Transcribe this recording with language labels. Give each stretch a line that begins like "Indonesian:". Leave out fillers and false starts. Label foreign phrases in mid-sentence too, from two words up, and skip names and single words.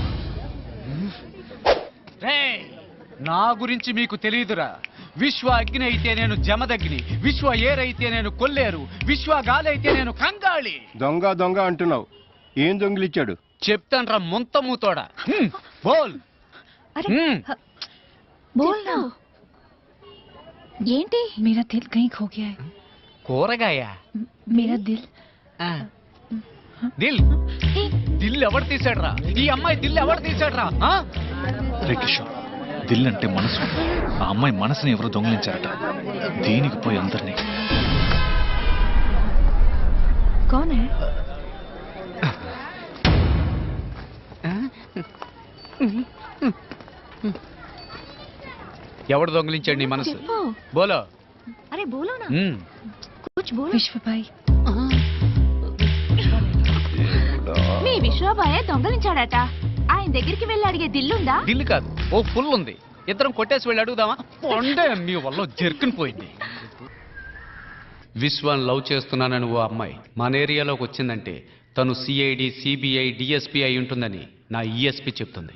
Telugu: రేయ్, నా గురించి మీకు తెలియదురా. విశ్వ అగ్ని అయితే నేను జమదగ్ని, విశ్వ ఏరైతే నేను కొల్లేరు, విశ్వ గాలి అయితే నేను కంగాళి. దొంగ దొంగ అంటున్నావు, ఏం దొంగిలిచ్చాడు? చెప్తాన్రా ముంతమూతోడా. బోల్.
Hindi: बोल ना. ఏంటి? मेरा दिल कहीं खो गया है.
Telugu: కూరగాయ?
Hindi: मेरा दिल.
Telugu: దిల్ దిల్ ఎవడు తీసాడ్రా? ఈ అమ్మాయి దిల్ ఎవడు తీసాడ్రా? రే కిషోర్, దిల్ అంటే మనసు. ఆ అమ్మాయి మనసుని ఎవరు దొంగిలించారట. దీనికి పోయి అందరినీ.
Hindi: कौन है?
Telugu: ఎవడు దొంగిలించాడు నీ మనసు? బోలో.
Hindi: अरे बोलो ना. कुछ बोलो. विश्व भाई.
Telugu: మీ విశ్వబాయ్ దొంగలించాడట. ఆయన దగ్గరికి వెళ్ళి అడిగే దిల్లుందా? దిల్లు కాదు, ఓ ఫుల్ ఉంది. ఇద్దరం కొట్టేసి వెళ్ళి అడుగుదామా? పొండే మీ వల్ల జర్కుని పోయింది. విశ్వాన్ లవ్ చేస్తున్నానని ఓ అమ్మాయి మన ఏరియాలోకి వచ్చిందంటే తను సిఐడి, సిబిఐ, డిఎస్పీ అయి ఉంటుందని నా ఈఎస్పీ చెప్తుంది.